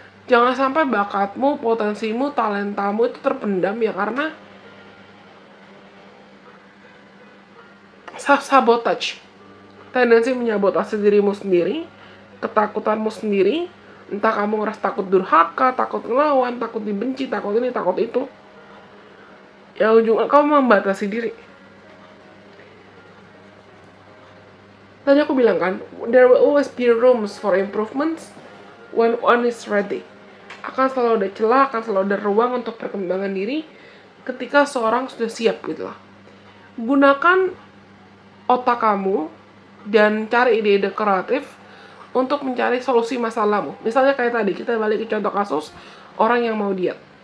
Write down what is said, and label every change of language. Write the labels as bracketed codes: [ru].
[id] Jangan sampai bakatmu, potensimu, talentamu itu terpendam ya karena self-sabotage. Tendensi menyabotase dirimu sendiri, ketakutanmu sendiri, entah kamu ngerasa takut durhaka, takut ngelawan, takut dibenci, takut ini, takut itu. Ya ujungnya kamu membatasi diri. Tadi aku bilang kan, [en] there will always be rooms for improvements when one is ready. [id] Akan selalu ada celah, akan selalu ada ruang untuk perkembangan diri ketika seorang sudah siap gitu loh. Gunakan otak kamu dan cari ide-ide kreatif untuk mencari solusi masalahmu. Misalnya kayak tadi, kita balik ke contoh kasus orang yang mau diet.